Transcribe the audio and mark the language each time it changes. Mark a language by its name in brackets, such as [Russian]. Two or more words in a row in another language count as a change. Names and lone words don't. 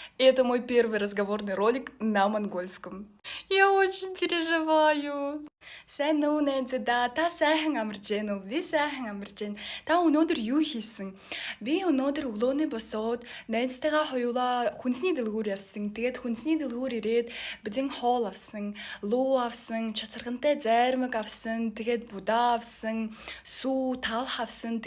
[Russian] Это мой первый разговорный ролик на монгольском. Я очень переживаю. [Mongolian] Сайн уу найзуудаа та сайхан амарч гэнэ үү? Би сайхан амарч байна. Та өнөөдөр юу хийсэн? Би өнөөдөр өглөөний босоод найзтайгаа хоёулаа хүнсний дэлгүүр явсан. Тэгээд хүнсний дэлгүүр ирээд бизэн хоол авсан, луу авсан, чацаргантай зайрмаг авсан, тэгээд будаа авсан, сүү, талх авсан.